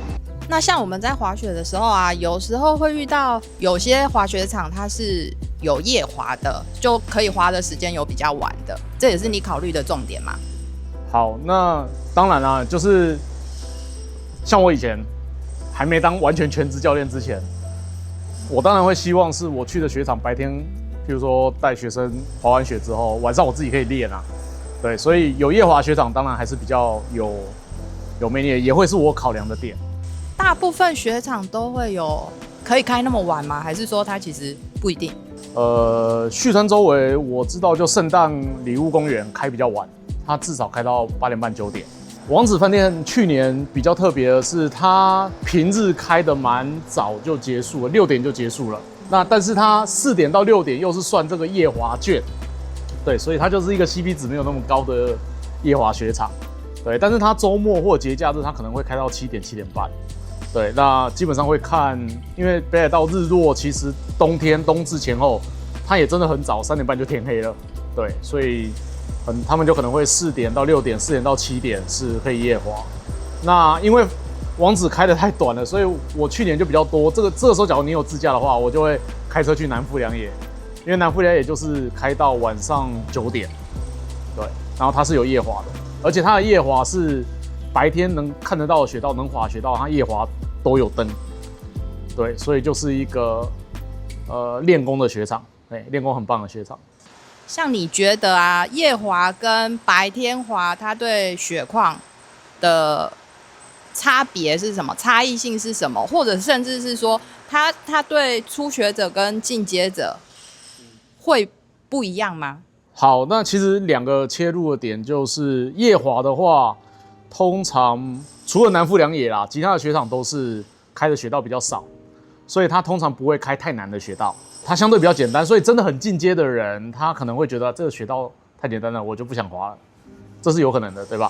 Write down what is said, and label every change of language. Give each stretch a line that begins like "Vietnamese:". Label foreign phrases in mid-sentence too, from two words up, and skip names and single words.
Chinese: 那像我們在滑雪的時候啊，有時候會遇到有些滑雪場它是有夜滑的，就可以滑的時間有比較晚的，這也是你考慮的重點嗎？好，那當然啦，就是像我以前還沒當完全全職教練之前，我當然會希望是我去的雪場白天，譬如說帶學生滑完雪之後，晚上我自己可以練啊。對，所以有夜滑雪場当然還是比較有魅力，也會是我考量的點。大部分雪場都會有可以開那麼晚嗎？還是說它其實不一定？旭川周圍我知道就聖誕禮物公園開比較晚，它至少開到8點半9點。王子飯店去年比較特別的是，它平日開得蠻早就結束了，6點就結束了。那但是它4點到6點又是算這個夜滑券，對，所以它就是一個 CP 值沒有那麼高的夜滑雪場。对，但是它周末或節假日它可能會開到7點7點半。對，那基本上會看，因為北海道日落其實冬至前後，它也真的很早，3點半就天黑了。對，所以他們就可能會4點到6點，4點到7點是可以夜滑。那因為網址開得太短了，所以我去年就比較多。這個時候，假如你有自駕的話，我就會開車去南富良野，因為南富良野就是開到晚上9點，對，然後它是有夜滑的，而且它的夜滑是白天能看得到的雪道，能滑雪道，它夜滑都有燈，对，所以就是一個練功的雪場，練功很棒的雪場。像你覺得啊，夜滑跟白天滑，它對雪況的差別是什麼？差異性是什麼？或者甚至是說，它對初學者跟進階者會不一樣嗎？好，那其實2個切入的點就是夜滑的話，通常除了南富良野啦，其他的雪場都是開的雪道比較少，所以它通常不會開太難的雪道，它相對比較簡單，所以真的很進階的人，他可能會覺得這個雪道太簡單了，我就不想滑了，這是有可能的，对吧？